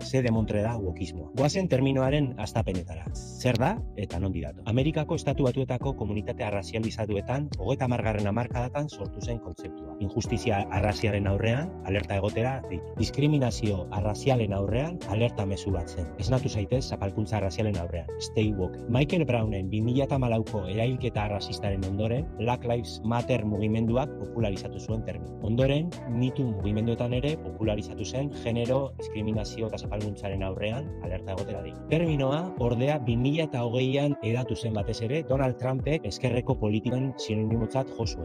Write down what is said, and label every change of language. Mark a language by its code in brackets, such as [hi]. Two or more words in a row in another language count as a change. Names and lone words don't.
[eu] Ze demontre da wokismoa. Goazen terminoaren hastapenetara. Zer da eta nondi dator. Amerikako Estatu Batuetako komunitate arrazializatuetan 30. hamarkadatan sortu zen kontzeptua. Injustizia arrazialen aurrean, alerta egotera deitu. Diskriminazio arrazialen aurrean, alerta mezu bat zen. Esnatu zaitez zapalkuntza arrazialen aurrean. [en] Stay woke. [eu] Michael Brownen 2014ko erailketa arrazistaren ondoren, Black Lives Matter mugimenduak popularizatu zuen termino. Ondoren, Me Too mugimenduetan ere popularizatu zen genero, diskriminazio eta zapalkuntzaren aurrean, alerta egotera deitu. Terminoa, ordea 2020an edatu zen batez ere, Donald Trumpek eskerreko politikan sinonimotzat jo zuen.